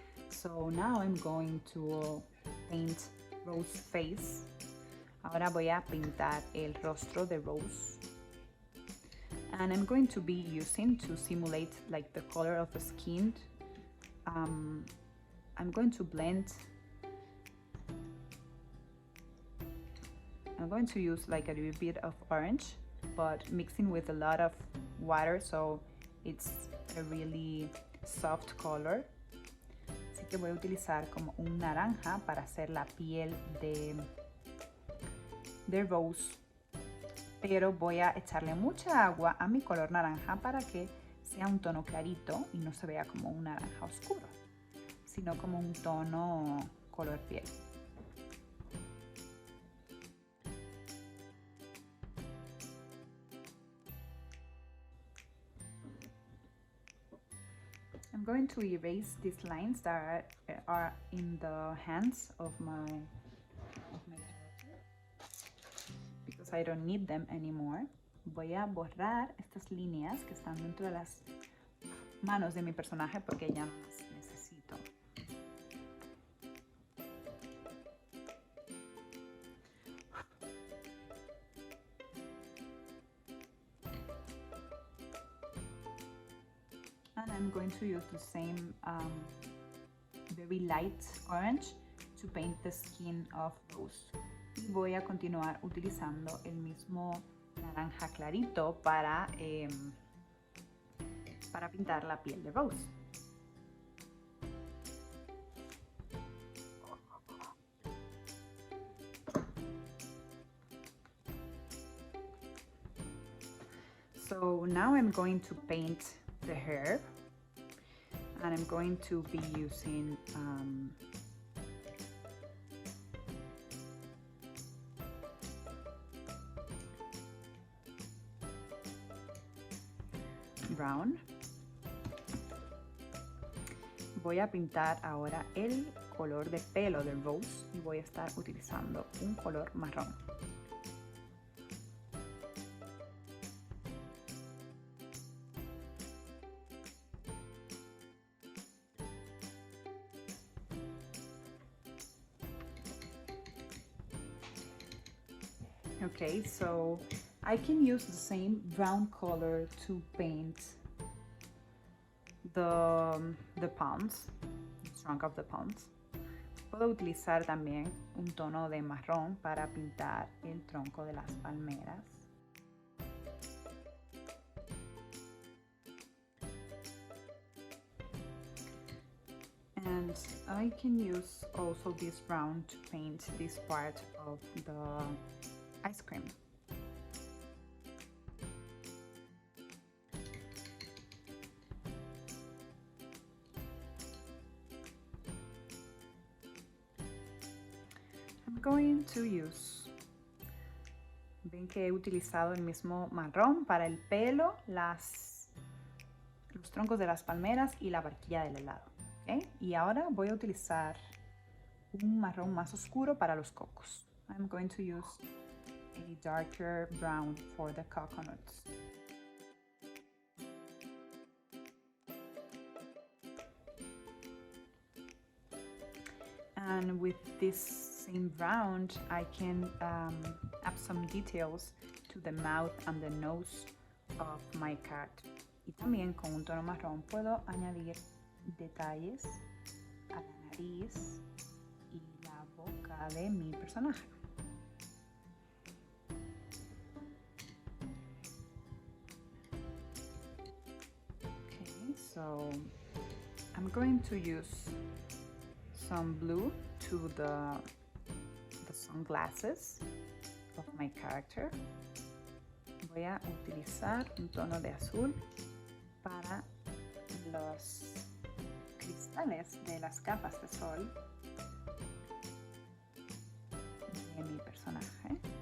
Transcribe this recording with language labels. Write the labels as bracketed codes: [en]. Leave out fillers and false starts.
[en] So now I'm going to paint Rose's face. [es] Ahora voy a pintar el rostro de Rose. [en] And I'm going to be using, to simulate like the color of the skin, I'm going to blend. I'm going to use like a little bit of orange, but mixing with a lot of water, so it's a really soft color. [es] Así que voy a utilizar como un naranja para hacer la piel de Rose, pero voy a echarle mucha agua a mi color naranja para que sea un tono clarito y no se vea como un naranja oscuro, sino como un tono color piel. [en] I'm going to erase these lines that are in the hands of my character, because I don't need them anymore. [es] Voy a borrar estas líneas que están dentro de las manos de mi personaje porque ya no las necesito. [en] And I'm going to use the same very light orange to paint the skin of Rose. [es] Y voy a continuar utilizando el mismo naranja clarito para pintar la piel de Rose. [en] So now I'm going to paint the hair, and I'm going to be using brown. [es] Voy a pintar ahora el color de pelo del Rose y voy a estar utilizando un color marrón. [en] Okay, so I can use the same brown color to paint the palms, the trunk of the palms. [es] Puedo utilizar también un tono de marrón para pintar el tronco de las palmeras. [en] And I can use also this brown to paint this part of the ice cream. I'm going to use, [es] ven que he utilizado el mismo marrón para el pelo, los troncos de las palmeras y la barquilla del helado. ¿Okay? Y ahora voy a utilizar un marrón más oscuro para los cocos. [en] I'm going to use a darker brown for the coconuts. And with this same brown, I can add some details to the mouth and the nose of my character. [es] Y también con un tono marrón puedo añadir detalles a la nariz y la boca de mi personaje. [en] Okay, so I'm going to use some blue to the sunglasses of my character. [es] Voy a utilizar un tono de azul para los cristales de las gafas de sol de mi personaje.